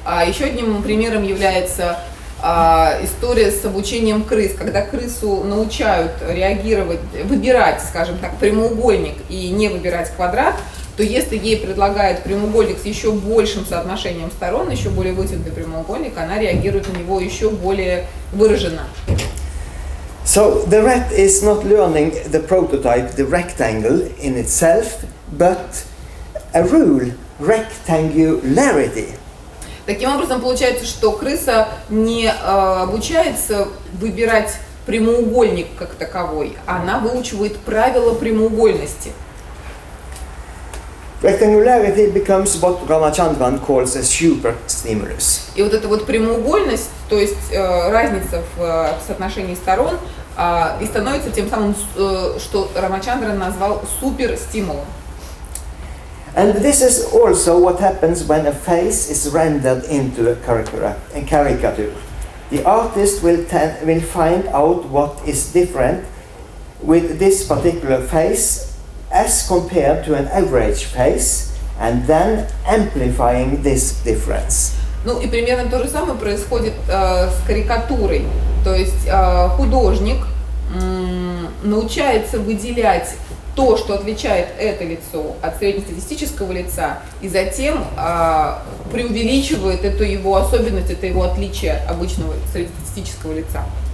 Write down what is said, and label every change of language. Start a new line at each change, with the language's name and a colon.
Russian: Еще одним примером является история с обучением крыс. Когда крысу научают реагировать, выбирать, скажем так, прямоугольник и не выбирать квадрат, то если ей предлагают прямоугольник с еще большим соотношением сторон, еще более вытянутый прямоугольник, она реагирует на него еще более выраженно.
English: So the rat is not learning the prototype, the rectangle in itself, but a rule, rectangularity.
Russian: Таким образом, получается, что крыса не обучается выбирать прямоугольник как таковой, она выучивает правила прямоугольности.
English: Rectangularity becomes what Ramachandran calls a super stimulus.
Russian: И вот эта вот прямоугольность, то есть разница в соотношении сторон, и становится тем самым, что Рамачандран назвал суперстимулом.
English: And this is also what happens when a face is rendered into a caricature. The artist will find out what is different with this particular face as compared to an average face, and then amplifying this difference.
Russian: Ну и примерно то же самое происходит с карикатурой. То есть художник научается выделять то, что отличает это лицо от среднестатистического лица, и затем преувеличивает эту его особенность, это его отличие от обычного среднестатистического лица.